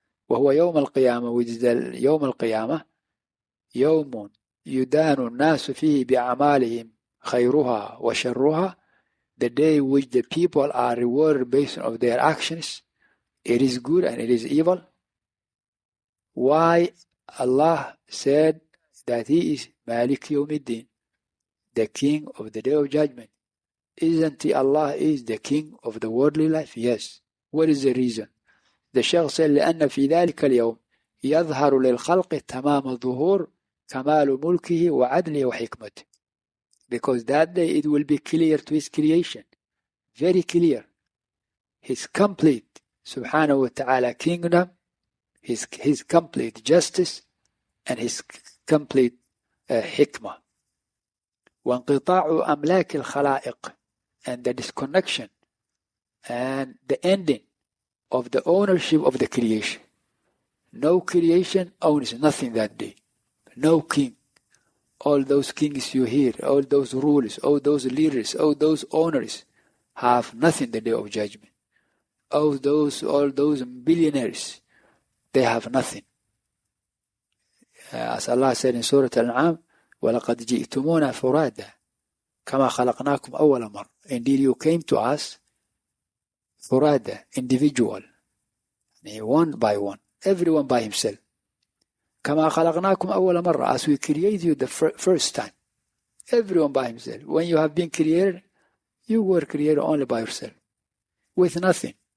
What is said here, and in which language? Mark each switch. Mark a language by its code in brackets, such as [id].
[ar] وهو يوم القيامة, [en] which is the يوم القيامة, [ar] يوم يدان الناس فيه بأعمالهم خيرها وشرها, [en] the day which the people are rewarded based on their actions, it is good and it is evil. Why Allah said that he is Malik Yawm al-Din, the king of the day of judgment? Isn't he Allah is the king of the worldly life? Yes. What is the reason? The Shaykh said [ar] لأن في ذلك اليوم يظهر للخلق تمام الظهور كمال ملكه وعدله وحكمته. [en] Because that day it will be clear to his creation, very clear, his complete subhanahu wa ta'ala kingdom, his complete justice, and his complete hikmah. [ar] وانقطاع أملاك الخلائق, [en] and the disconnection and the ending of the ownership of the creation. No creation owns nothing that day. No king. All those kings you hear, all those rulers, all those leaders, all those owners have nothing the day of judgment. All those billionaires, they have nothing. As Allah said in Surah Al-An'am, [ar] وَلَقَدْ جِئْتُمُونَا فُرَادًا كَمَا خَلَقْنَاكُمْ أَوَّلَ مَرَّةٍ. [en] Indeed, you came to us furada, individual, one by one, everyone by himself. [ar] كَمَا خَلَقْنَاكُمْ أَوَّلَ مَرَّةٍ, [en] as we created you the first time, everyone by himself. When you have been created, you were created only by yourself, with nothing.